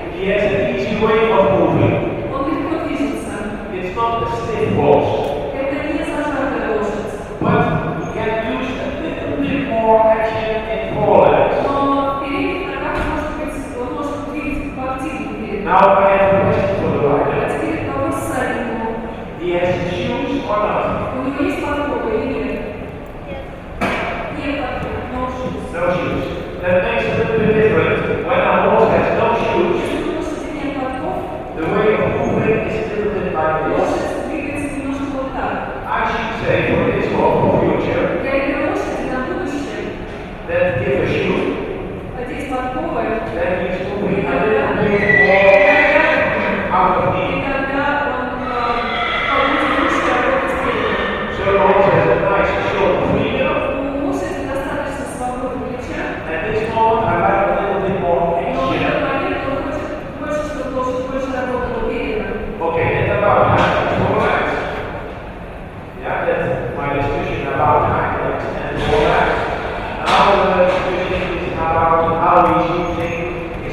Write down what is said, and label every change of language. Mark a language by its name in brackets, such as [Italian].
[English] He has an easy way of moving. [Russian] он легко движется. [English] It's not a stiff horse, [Russian] Это не зажатая лошадь. [English] but he can use a little bit more action in forelegs. [Russian] Но в передних ногах может быть, он может двигать поактивнее перед. [English] Now I have a question for the [Russian] А [English] rider. [Russian] теперь вопрос заднему. [English] He has shoes or not? [Russian] У него есть подковы или нет? Нет подковы, но шуз. [English] No shoes. That makes a little bit different. When a horse has no shoes, [Russian] Если у лошади нет подков, [English] the way of moving is a little bit like this. [Russian] лошадь двигается немножко вот так. [English] I should say for this horse for future [Russian] Для этой лошади на будущее [English] that give a shoe, [Russian] одеть подковы, [English] then he's moving a little bit more out of [Russian] и [English] knee. [Russian] тогда он получит лучше работать передом. [English] So the horse has a nice short freedom. [Russian] У лошади достаточно свободы плеча, [English] At this moment, I like a little bit more [Russian] но в этот [English] action. [Russian] момент он хочет больше, чтобы лошадь больше работала передом. [English] Okay, that's about hind legs. Yeah, that's my discussion about hind legs and forelegs. Now the discussion is about how he's using